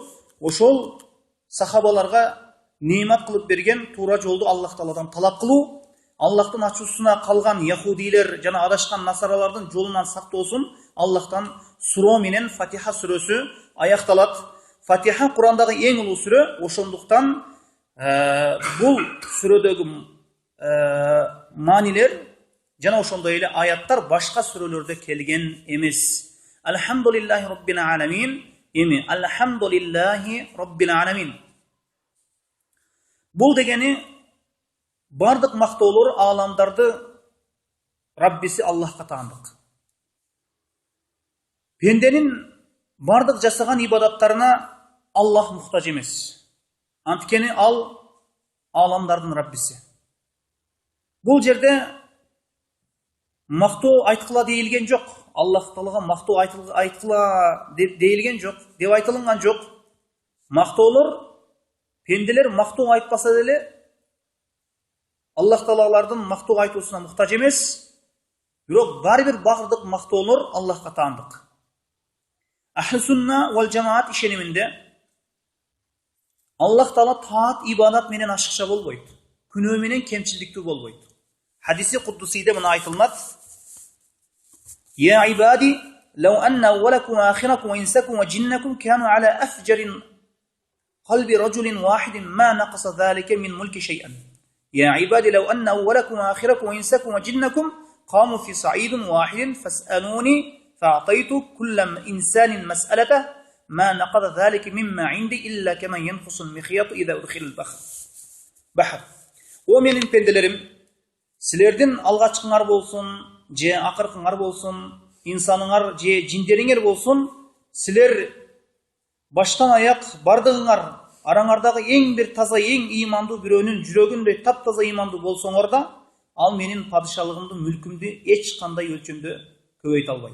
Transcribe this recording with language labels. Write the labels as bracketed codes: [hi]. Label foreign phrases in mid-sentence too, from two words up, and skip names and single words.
[ky] Ошол сахабаларга неимат кылып берген туура жолду Аллах Тааладан талап кылуу, Аллахтын ачуусуна калган яхудилер жана адашкан насаралардын жолунан сактоосун Аллахтан суроо менен Фатиха сүрөсү аякталат. Фатиха Курандагы эң улуу сүрө, ошондуктан бул сүрөдөгү маанилер жана ошондой эле аяттар башка сүрөлөрдө келген эмес. [ar] الحمد لله رب العالمين. Эми الحمد لله رب العالمين. [ky] Бул дегени бардык мактоолор ааламдарды Раббиси Аллахка таандык. Пенденин бардык жасаган ибадаттарына Аллах муктаж эмес. Анткени ал ааламдардын Раббиси. Бул жерде мактоо айткыла дейилген жок. Аллах Таалага мактоо айткыла дейилген жок, деп айтылган жок. Мактоолор пенделер мактоо айтпаса деле Аллах Таалалардын мактоо айтуусуна муктаж эмес. Бирок бир бардык мактоолор Аллахка таандык. [ar] أهل السنة والجماعة [ky] ишениминде Аллах Таала таат ибадат менен ашыкча болбойт. Күнөө менен кемчилдиктүү болбойт. Хадиси куддусийде мына айтылат. [ar] يا عبادي لو أن أولكم وآخركم وإنسكم وجنكم كانوا على أفجر قلب رجل واحد ما نقص ذلك من ملك شيئا. يا عبادي لو أن أولكم وآخركم وإنسكم وجنكم قاموا في صعيد واحد فاسألوني فأعطيت كل إنسان مسألته ما نقض ذلك مما عندي إلا كما ينقص المخيط إذا أدخل البحر. [ky] ومن пенделерим, силердин алгачкыңар болсун, же акыркыңар болсун, инсаныңар же жиндериңер болсун, силер баштан аяк бардыгыңар араңардагы эң бир таза, эң ыймандуу бирөөнүн жүрөгүндөй таптаза ыймандуу болсоңор да, ал менин падышалыгымды, мүлкүмдү эч кандай өлчөмдө көбөйтө албайт.